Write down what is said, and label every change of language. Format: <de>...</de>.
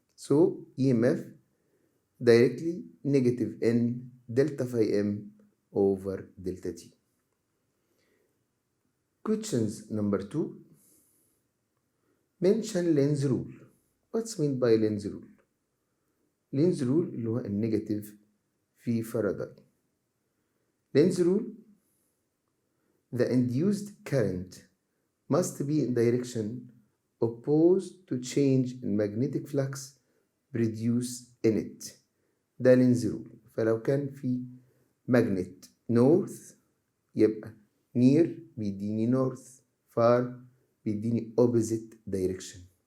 <en>So EMF directly negative N delta phi M over delta T. Questions number 2, mention Lenz rule. What's meant by Lenz rule?</en> <ar>Lenz rule اللي هو النيجاتيف في فاراداي.</ar> <en>Lenz rule, the induced current must be in direction opposed to change in magnetic flux produced in it.</en> <ar>ده</ar> <en>Lenz rule.</en> <ar>فلو كان في</ar> <en>magnet north</en> <ar>يبقى</ar> <en>near</en> <ar>بيديني</ar> <en>north, far</en> <ar>بيديني</ar> <en>opposite direction.</en>